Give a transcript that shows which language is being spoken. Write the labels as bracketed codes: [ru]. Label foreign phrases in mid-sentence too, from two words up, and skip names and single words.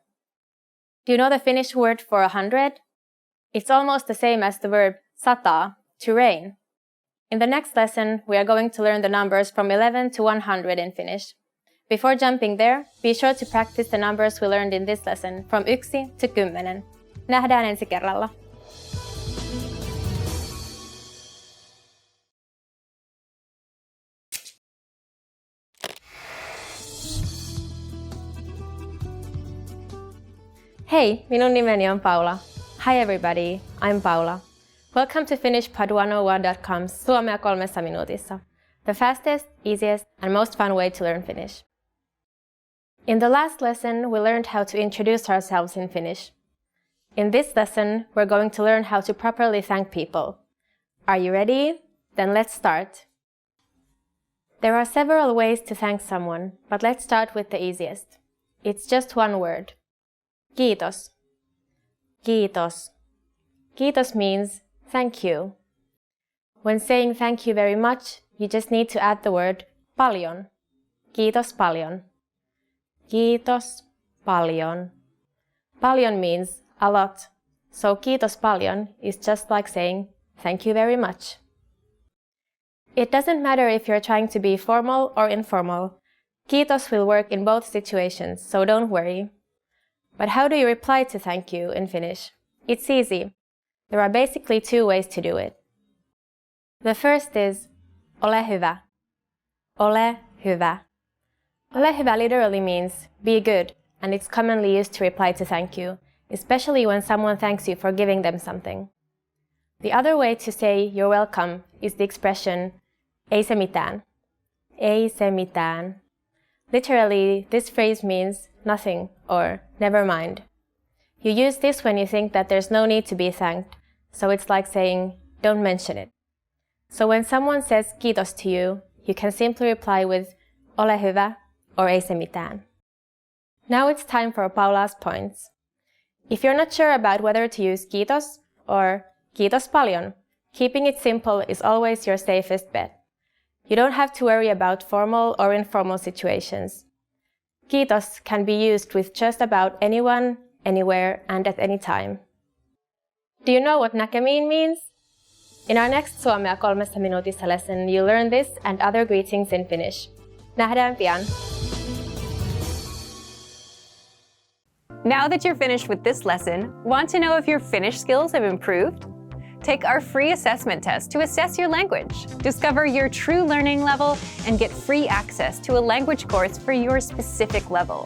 [en] Do you know the Finnish word for 100? It's almost the same as the verb sata, to rain. In the next lesson, we are going to learn the numbers from 11 to 100 in Finnish. Before jumping there, be sure to practice the numbers we learned in this lesson from 1 to 10. [fi] Nähdään ensi kerralla. Hei, minun nimeni on Paula. [en] Hi everybody, I'm Paula. Welcome to FinishPod101.com's Suomea 3 minuutissa, the fastest, easiest, and most fun way to learn Finnish. In the last lesson, we learned how to introduce ourselves in Finnish. In this lesson, we're going to learn how to properly thank people. Are you ready? Then let's start. There are several ways to thank someone, but let's start with the easiest. It's just one word. [fi] Kiitos. Kiitos. [en] Kiitos means thank you. When saying thank you very much, you just need to add the word paljon. [fi] Kiitos paljon. Kiitos paljon. [en] Paljon means a lot, so [fi] kiitos paljon [en] is just like saying thank you very much. It doesn't matter if you're trying to be formal or informal. Kiitos will work in both situations, so don't worry. But how do you reply to thank you in Finnish? It's easy. There are basically 2 ways to do it. The first is [fi] ole hyvä. Ole hyvä. Ole hyvä [en] literally means be good, and it's commonly used to reply to thank you, especially when someone thanks you for giving them something. The other way to say you're welcome is the expression [fi] ei se mitään. Ei se mitään. [en] Literally, this phrase means nothing or never mind. You use this when you think that there's no need to be thanked, so it's like saying, don't mention it. So when someone says kiitos to you, you can simply reply with [fi] ole hyvä [en] or [fi] ei se mitään. [en] Now it's time for Paula's points. If you're not sure about whether to use kiitos or [fi] kiitos paljon, [en] keeping it simple is always your safest bet. You don't have to worry about formal or informal situations. Kiitos can be used with just about anyone, anywhere, and at any time. Do you know what näkemiin means? In our next Suomea 3 minuutissa lesson, you'll learn this and other greetings in Finnish. [fi] Nähdään pian! [en] Now that you're finished with this lesson, want to know if your Finnish skills have improved? Take our free assessment test to assess your language, discover your true learning level, and get free access to a language course for your specific level.